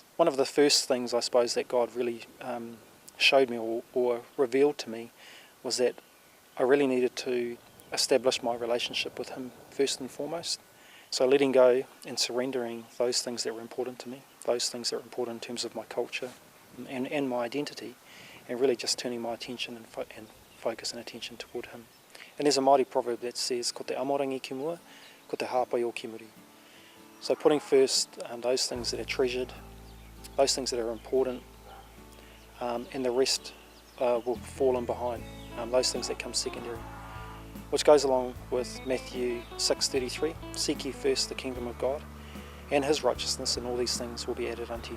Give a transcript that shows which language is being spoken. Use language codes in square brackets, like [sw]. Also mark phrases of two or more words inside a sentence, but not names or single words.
[en] One of the first things, I suppose, that God really showed me or revealed to me was that I really needed to establish my relationship with Him first and foremost. So letting go and surrendering those things that were important to me, those things that were important in terms of my culture and my identity, and really just turning my attention and focus and attention toward Him. And there's a Māori proverb that says, [mi] ko te amorangi ki mua, ko te hāpai o ki muri. [en] So putting first those things that are treasured, those things that are important, and the rest will fall in behind, those things that come secondary. Which goes along with Matthew 6:33, seek ye first the kingdom of God and His righteousness, and all these things will be added unto you.